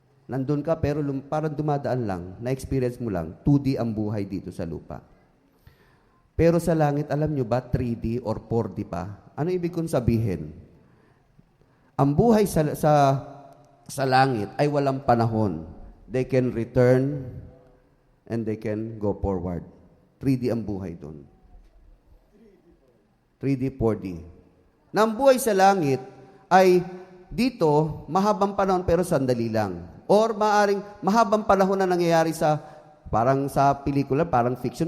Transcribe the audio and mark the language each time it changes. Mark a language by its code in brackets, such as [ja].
[tl] Nandun ka pero parang dumadaan lang, na-experience mo lang, 2D ang buhay dito sa lupa. Pero sa langit, alam nyo ba, 3D or 4D pa? Ano ibig kong sabihin? Ang buhay sa langit ay walang panahon. [en] They can return and they can go forward. [tl] 3D ang buhay doon. 3D, 4D. Na ang buhay sa langit ay dito, mahabang panahon pero sandali lang. Or maaring mahabang panahon na nangyayari parang sa pelikula, parang fiction.